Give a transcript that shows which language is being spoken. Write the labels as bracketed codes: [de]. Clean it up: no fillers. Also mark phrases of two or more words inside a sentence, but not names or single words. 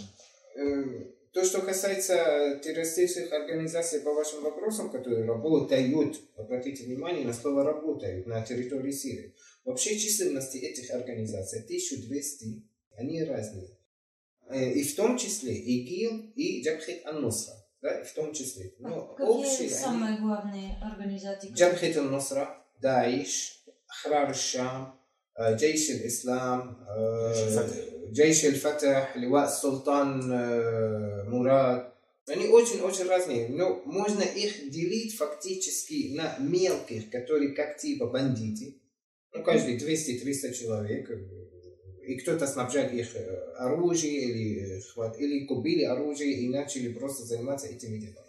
[ru] То, что касается террористических организаций по вашим вопросам, которые работают, обратите внимание на слово «работают» на территории Сирии. Вообще численности этих организаций 1200, они разные. И в том числе ИГИЛ и Джабхат ан-Нусра. Да, в том числе. Но какие самые главные организации? Джабхат ан-Нусра, Даиш, Ахрар аш-Шам, Джейш аль-Ислам, Джейш аль-Фатах, Лива Султан Мурад. Они очень-очень разные, но можно их делить фактически на мелких, которые как типа бандиты. Ну, каждый 200-300 человек. И кто-то снабжал их оружием или купили оружие и начали просто заниматься этими делами.